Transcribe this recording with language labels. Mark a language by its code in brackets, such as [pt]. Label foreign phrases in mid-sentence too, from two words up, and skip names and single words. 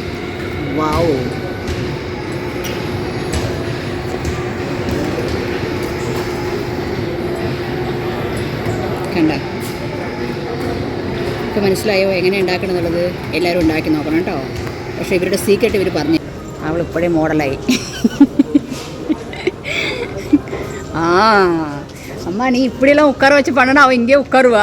[ml] വാവോ, കണ്ട? ഇപ്പോൾ മനസ്സിലായോ എങ്ങനെ ഉണ്ടാക്കണം എന്നുള്ളത്? എല്ലാവരും ഉണ്ടാക്കി നോക്കണം കേട്ടോ. പക്ഷേ ഇവരുടെ സീക്രട്ട് ഇവർ പറഞ്ഞു. അവൾ ഇപ്പോഴേ മോഡലായി. [ta] அம்மா நீ இப்படியெல்லாம் உட்கார வச்சு பண்ணனா அவன் இங்கே உட்காருவா.